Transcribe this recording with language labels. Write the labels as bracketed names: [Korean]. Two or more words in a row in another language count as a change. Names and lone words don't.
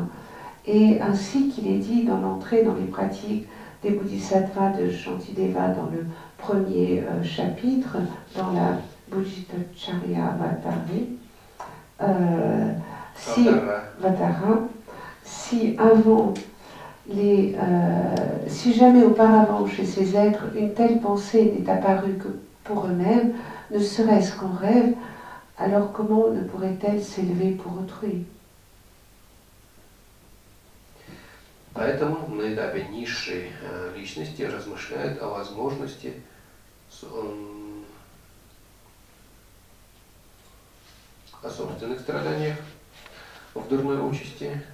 [French] Et ainsi qu'il est dit dans l'entrée dans les pratiques des Bodhisattvas de Shantideva dans le premier chapitre, dans la Bodhicharya Vatara, si avant si jamais auparavant chez ces êtres une telle pensée n'est apparue que pour eux-mêmes, ne serait-ce qu'en rêve, alors comment ne pourrait-elle s'élever pour autrui? [Russian] Поэтому на этапе низшей личности размышляет о возможности о собственных страданиях в дурной участи,